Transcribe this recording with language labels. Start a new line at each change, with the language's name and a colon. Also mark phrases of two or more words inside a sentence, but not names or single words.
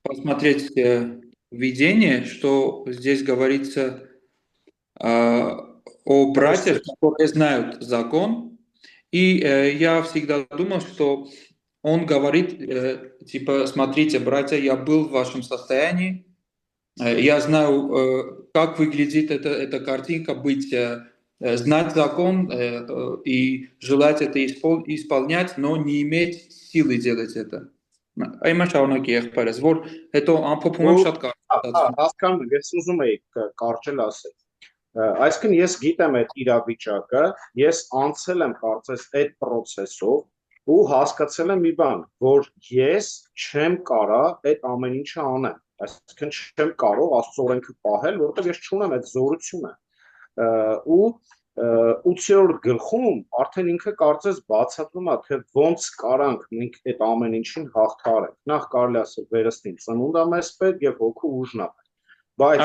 Russian: посмотреть видение, что здесь говорится о братьях, которые знают закон, и я всегда думал, что он говорит, типа, смотрите, братья, я был в вашем состоянии, я знаю, как выглядит эта картинка, знать закон и желать это исполнять, но не иметь силы делать это.
Armenian: Այմա շարունակի եղբայրս, որ հետո ամփոփում եմ շատ կարճ։ Հասկանում եմ, ես ուզում եի կարճել ասել։ Այսինքն ես գիտեմ այդ իրավիճակը, ես անցել եմ կարծես այդ process-ով ու հասկացել եմ մի բան, որ ես չեմ կարա այդ ամեն ինչը անեմ։ Այսինքն չեմ կարող Աստծո օրենքը պահել, որովհետև ես չունեմ այդ զորությունը։ Ու 8-րդ գլխում արդեն ինքը կարծես բացատրում է, թե ոնց կարանք մենք այդ ամեն ինչին հաղթահարենք։ Նախ կարելի ասել վերստին ծնունդը մեզ պետք եւ հոգու ուժն է։ Բայց